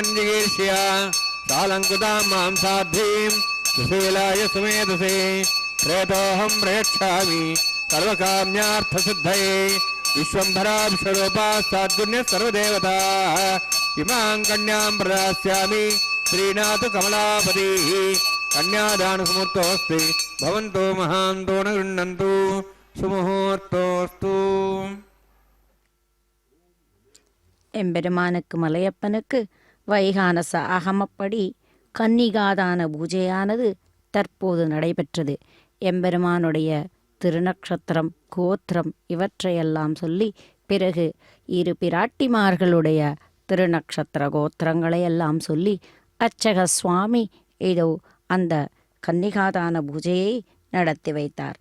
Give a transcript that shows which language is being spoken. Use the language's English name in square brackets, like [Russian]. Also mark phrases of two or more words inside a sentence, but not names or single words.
[Sanskrit] जिगीर्ष्या सालङ्कृतां मां साध्वीं सुशीलाय सुमेधसे प्रेतोऽहं प्रयच्छामि सर्वकाम्यार्थसिद्धये विश्वम्भरा विश्वरूपा साद्गुण्यः सर्वदेवताः इमां कन्यां प्रदास्यामि श्रीनाथ कमलापतिः कन्यादानसमुहूर्तोऽस्ति भवन्तु महान्तो न गृह्णन्तु சுமுகூர்த்தோஸ்து. [Tamil] எம்பெருமானுக்கு மலையப்பனுக்கு வைகானச ஆகமப்படி கன்னிகாதான பூஜையானது தற்போது நடைபெற்றது. எம்பெருமானுடைய திருநக்ஷத்திரம், கோத்திரம் இவற்றையெல்லாம் சொல்லி பிறகு இரு பிராட்டிமார்களுடைய திருநக்ஷத்திர கோத்திரங்களையெல்லாம் சொல்லி அர்ச்சக சுவாமி ஏதோ அந்த கன்னிகாதான பூஜையை நடத்தி வைத்தார்.